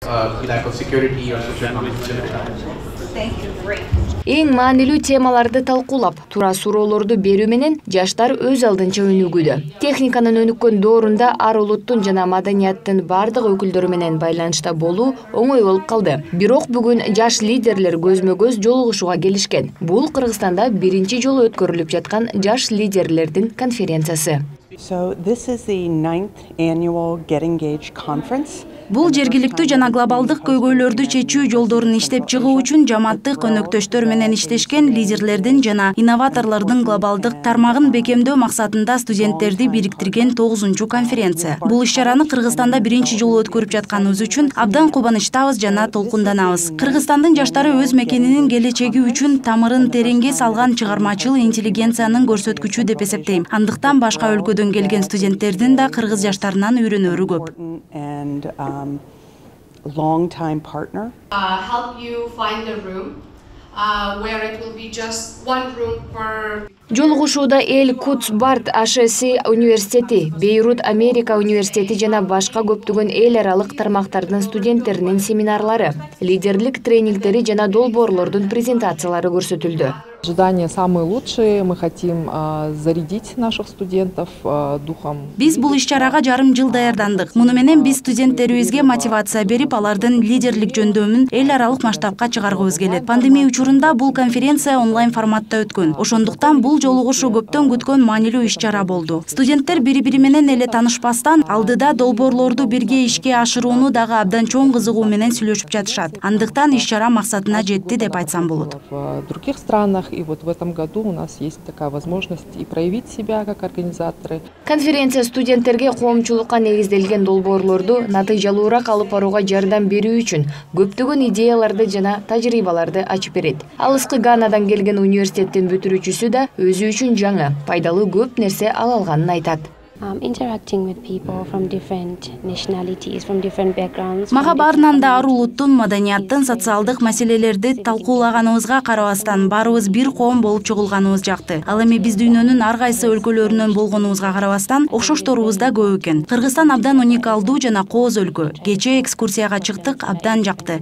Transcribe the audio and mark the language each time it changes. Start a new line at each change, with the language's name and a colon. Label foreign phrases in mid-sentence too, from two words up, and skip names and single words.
English: lack of security or social conflict.
Kyrgyz: Эң маанилүү темаларды талкуулап, туура суроолорду берүү менен жаштар өз алдынча өнүгүүдө. Техниканын өнүккөн доорунда ар улуттун жана маданияттын бардык өкүлдөрү менен байланышта болуу оңой болуп калды. Бирок бүгүн жаш лидерлер көзмө-көз жолугушууга келишкен. Бул Кыргызстанда биринчи жолу өткөрүлүп жаткан жаш лидерлердин конференциясы.
English: So this is the 9th annual Get Engaged conference.
Kyrgyz: Бул жергиликтүү жана глобалдык көйгөйлөрдү чечүү жолдорун иштеп чыгуу үчүн жамааттык өнөктөштөр менен иштешкен лидерлердин жана инноваторлордун глобалдык тармагын бекемдөө максатында студенттерди бириктирген 9-чу конференция. Бул иш-чараны Кыргызстанда биринчи жолу өткөрүп жатканыбыз үчүн абдан кубанычтабыз жана толкунданабыз. Кыргызстандын жаштары өз мекенинин келечеги үчүн тамырын тереңге салган чыгармачыл интеллигенциянын көрсөткүчү деп эсептейм. Андыктан башка өлкөдөн келген студенттердин да кыргыз жаштарынан үйрөнөрү көп.
English: Long-time partner. Help you find a room where it will be just one room per.
Kyrgyz: Жолугушууда Эль-Кудс Барт АШС университети, Бейрут Америка университети жана башка көптөгөн эл аралык тармактардын студенттеринин семинарлары, лидерлик тренингтери жана долбоорлордун презентациялары көрсөтүлдү.
Russian: Ожидания самые лучшие. Мы хотим зарядить наших студентов духом.
Kyrgyz: Биз бул иш-чарага жарым жыл даярдандык. Муну менен биз студенттерибизге мотивация берип, алардын лидерлик жөндөмүн эл аралык масштабка чыгаргыбыз келет. Пандемия учурунда бул конференция онлайн форматта өткөн. Ошондуктан бул жолугушуу көптөн күткөн маанилүү иш-чара болду. Студенттер бири-бири менен эле таанышпастан алдыда долбоорлорду бирге ишке ашырууну дагы абдан чоң кызыгуу менен сүйлөшүп жатышат. Андыктан иш-чара максатына жетти деп айтсам болот.
Russian: В других странах и вот в этом году у нас есть такая возможность и проявить себя как организаторы.
Kyrgyz: Конференция студенттерге коомчулукка негизделген долбоорлорду натыйжалуураак алып барууга жардам берүү үчүн көптөгөн идеяларды жана тажрыйбаларды ачып берет. Алыскы Ганадан келген университеттин бүтүрүүчүсү да өзү үчүн жаңы, пайдалуу көп нерсе ала алганын айтат.
English: Interacting with people from different nationalities, from different backgrounds.
Kyrgyz: Мага баарынан да ар улуттун, маданияттын, социалдык маселелерди талкуулаганыбызга карабастан баарыбыз бир коом болуп чогулганыбыз жакты. Ал эми биз дүйнөнүн ар кайсы өлкөлөрүнөн болгонубузга карабастан окшошторубуз да көп экен. Кыргызстан абдан уникалдуу жана кооз өлкө. Кечээ экскурсияга чыктык, абдан жакты.